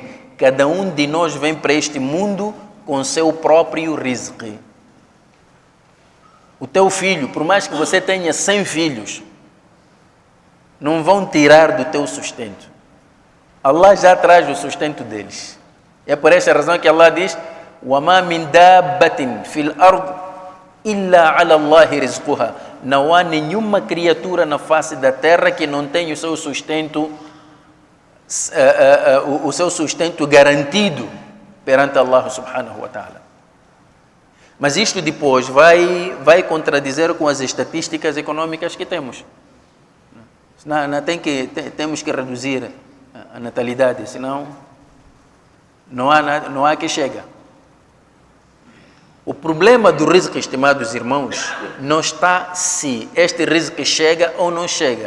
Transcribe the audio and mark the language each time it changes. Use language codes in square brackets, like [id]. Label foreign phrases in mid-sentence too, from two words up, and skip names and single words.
[pt] Cada um de nós vem para este mundo com seu próprio rizq. O teu filho, por mais que você tenha 100 filhos, não vão tirar do teu sustento. Allah já traz o sustento deles. É por essa razão que Allah diz: [ar] وَمَا مِنْ دَابَّةٍ فِي الْأَرْضِ إِلَّا عَلَى اللَّهِ رِزْقُهَا. [pt] Não há nenhuma criatura na face da terra que não tenha o seu sustento garantido perante Allah [ar] سبحانه وتعالى. [pt] Mas isto depois vai contradizer com as estatísticas econômicas que temos. Temos que reduzir a natalidade, senão não há que chega. O problema do rizq, estimados irmãos, não está se este rizq chega ou não chega.